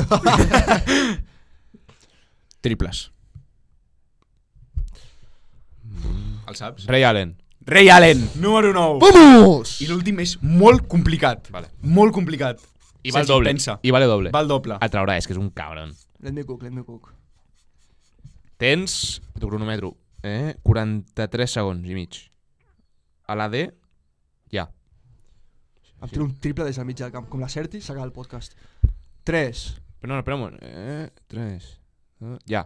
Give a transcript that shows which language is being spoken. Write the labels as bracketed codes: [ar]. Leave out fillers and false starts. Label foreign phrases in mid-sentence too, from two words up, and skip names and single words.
[ca] Triples. El saps? Ray Allen. Ray Allen, número 9. Vamos! I l'últim és molt complicat. Vale. Molt complicat. I va al Sergi, doble. pensa. I vale doble. Va al doble. El traurà, és que és un cabron. [en] Let me cook. [ca] Tens, tu cronometro, 43 segons i mig. A la D, ja. Em tiro un triple des del mig del camp. Com la Certi, s'acaba el podcast. 3. Però no, espera un moment. 3. Ja.